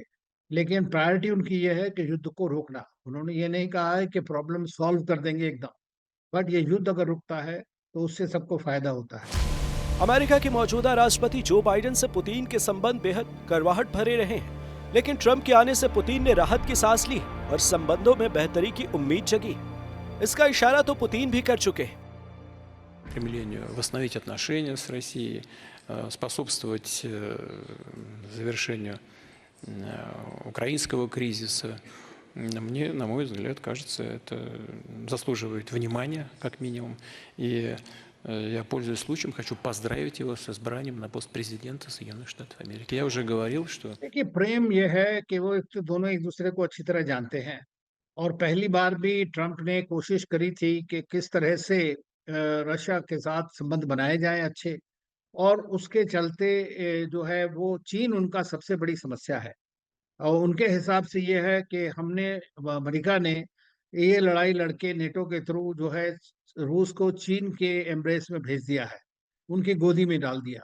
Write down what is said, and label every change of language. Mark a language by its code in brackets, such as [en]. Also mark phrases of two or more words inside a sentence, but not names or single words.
[hi] लेकिन प्रायोरिटी उनकी ये है कि युद्ध को रोकना। उन्होंने ये नहीं कहा है कि [en] problem solve [hi] कर देंगे एकदम, बट ये युद्ध अगर रुकता है तो उससे सबको फायदा होता है। अमेरिका के मौजूदा राष्ट्रपति जो बाइडेन से पुतिन के संबंध बेहद कड़वाहट भरे रहे हैं, लेकिन ट्रंप के आने से पुतिन ने राहत की सांस ली और संबंधों में बेहतरी की उम्मीद जगी। इसका इशारा तो पुतिन भी कर चुके हैं। [ru] стремлению восстановить отношения с Россией, способствовать завершению украинского кризиса. Мне, на мой взгляд, кажется, это заслуживает внимания, как минимум. И я, пользуясь случаем, хочу поздравить его с избранием на пост президента Соединенных Штатов Америки. Я уже говорил, что... [hi] देखिए प्रेम यह है कि वो एक तो दोनों एक दूसरे को अच्छी तरह जानते हैं और पहली बार भी ट्रम्प ने कोशिश करी थी कि किस तरह से रशिया के साथ संबंध बनाए जाएं अच्छे और उसके चलते जो है वो चीन उनका सबसे बड़ी समस्या है और उनके हिसाब से ये है कि हमने अमेरिका ने ये लड़ाई लड़के नेटो के थ्रू जो है रूस को चीन के एम्ब्रेस में भेज दिया है, उनकी गोदी में डाल दिया।